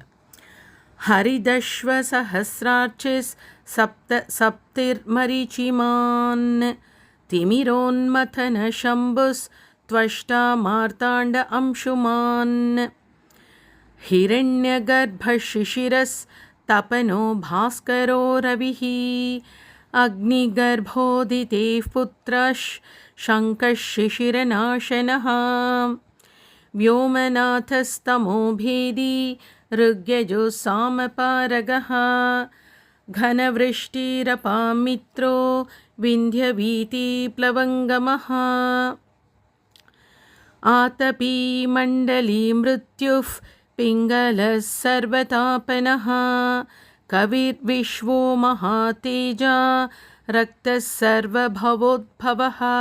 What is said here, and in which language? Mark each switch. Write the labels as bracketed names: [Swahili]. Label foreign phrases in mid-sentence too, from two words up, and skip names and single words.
[Sanskrit] हरिदश्व सहस्रार्चिः सप्त सप्तिर्मरीचिमान् तिमिरोन्मथन शम्भुः त्वष्टा मार्ताण्ड अंशुमान् हिरण्यगर्भशिशिरः तपनो भास्करो रविः अग्निगर्भोऽदितेः पुत्रः शङ्कशिशिरनाशनः व्योमनाथस्तमोभेदी ऋग्यजो सामपारगः घनवृष्टिरपामित्रो विन्ध्यवीतिप्लवङ्गमः आतपी मण्डली मृत्युः पिङ्गलः सर्वतापनः कविर्विश्वो महातेजा रक्तः सर्वभवोद्भवः